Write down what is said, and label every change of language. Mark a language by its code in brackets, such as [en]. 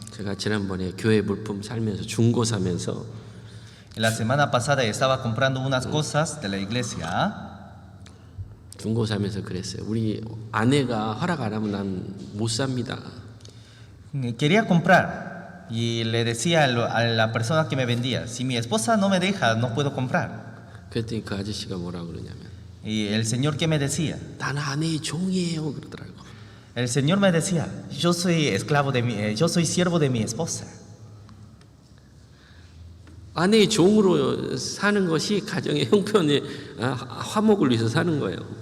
[ko] 제가 지난번에 교회 물품 살면서 중고 사면서 [es] La semana pasada estaba comprando unas cosas de la iglesia. [ko] 중고 사면서 그랬어요. 우리 아내가 허락 안 하면 난 못 삽니다. [es] Quería comprar y le decía a la persona que me vendía, si mi esposa no me deja, no puedo comprar. [ko] 그랬더니 그 아저씨가 뭐라 그러냐면 [es] Y el Señor que me decía, [ko] 난 아내의 종이에요 그러더라고. [es] el Señor me decía, yo soy yo soy siervo de mi esposa. [ko] 아내의 종으로 사는 것이 가정의 형편의 화목을 위해서 사는 거예요.